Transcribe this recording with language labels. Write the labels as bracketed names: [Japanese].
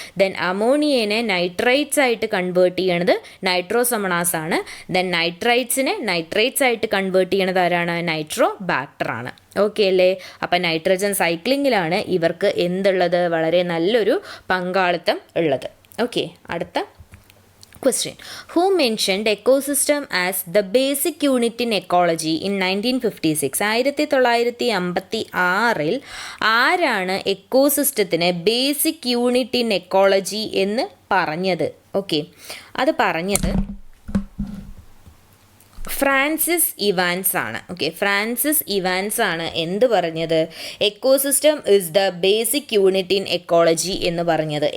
[Malayalam] Then അമോണിയനെ nitrites ആയിട്ട് convert ചെയ്യണത് നൈട്രോസൊമണാസ് ആണ്. ദെൻ നൈട്രൈറ്റ്സിനെ നൈട്രേറ്റ്സ് ആയിട്ട് കൺവേർട്ട് ചെയ്യണത് ആരാണ്, നൈട്രോബാക്ടർ ആണ്. ഓക്കെ അല്ലേ. അപ്പം നൈട്രജൻ സൈക്ലിങ്ങിലാണ് ഇവർക്ക് എന്തുള്ളത്, വളരെ നല്ലൊരു പങ്കാളിത്തം ഉള്ളത്. ഓക്കെ, അടുത്ത question. [English] Who mentioned ecosystem as the basic unit in ecology in 1956? [Malayalam] 1956 ആരാണ് എക്കോസിസ്റ്റത്തിനെ [English] basic unit in ecology [Malayalam] എന്ന് പറഞ്ഞത്? ഓക്കെ, അത് പറഞ്ഞത് ഫ്രാൻസിസ് ഇവാൻസ് ആണ്. ഓക്കെ, ഫ്രാൻസിസ് ഇവാൻസ് ആണ് എന്ത് പറഞ്ഞത്, [English] ecosystem is the basic unit in ecology [Malayalam] എന്ന് പറഞ്ഞത്.